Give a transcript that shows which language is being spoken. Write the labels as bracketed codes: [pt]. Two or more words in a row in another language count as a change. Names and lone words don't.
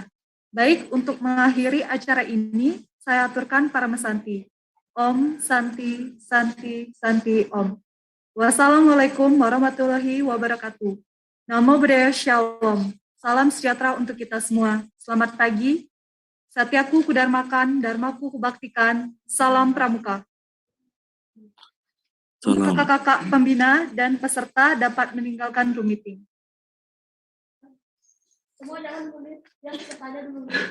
[id] Baik, untuk mengakhiri acara ini, saya aturkan para mesanti. [sa] Om Santi, Santi, Santi, Om. [ar] Wassalamualaikum warahmatullahi wabarakatuh. [pi] Namo Buddhaya Shalom. [id] Salam sejahtera untuk kita semua. Selamat pagi. Satyaku kudarmakan, dharmaku kubaktikan. Salam pramuka. Untuk kakak-kakak pembina dan peserta dapat meninggalkan [en] room meeting. [id] Semua jangan mundur, yang kepada dulu.